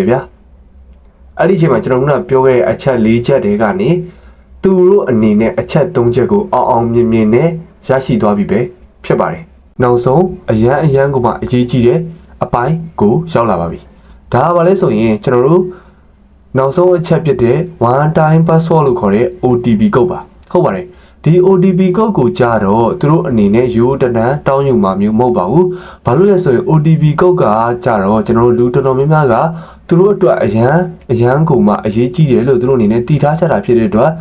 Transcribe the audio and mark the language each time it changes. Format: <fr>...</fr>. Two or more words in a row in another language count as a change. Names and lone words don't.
<my>ဗျာအဲ့ဒီချိန်မှာကျွန်တော်တို့ကပြောခဲ့တဲ့အချက်၄ချက်တွေကနေသူတို့အနေနဲ့အချက်၃ချက်ကိုအောင်မြင်နဲ့ရရှိသွားပြီပဲဖြစ်ပါတယ်နောက်ဆုံးအရန်ကိုမှအရေးကြီးတဲ့အပိုင်းကိုရောက်လာပါပြီဒါကဘာလဲဆိုရင်ကျွန်တော် တို့နောက်ဆုံးအချက်ဖြစ်တဲ့</my> <en>one time password</en> <my>လို့ခေါ်တဲ့ OTP ကုတ်ပါဟုတ်ပါတယ်ဒီ OTP ကုတ်ကိုကြားတော့သူတို့အနေနဲ့ရိုးတနန်းတောင်းယူမှာမျိုးမဟုတ်ပါဘူးဘာလို့လဲဆိုရင် OTP ကုတ်ကကြားတော့ကျွန်တော်တို့လူတော်တော်များများကသူတို့အတွက်အရန်ကိုမှအရေးကြီးတယ်လို့သူတို့အနေနဲ့တည်ထားချက်တာဖြစ်တဲ့အတွက်</my>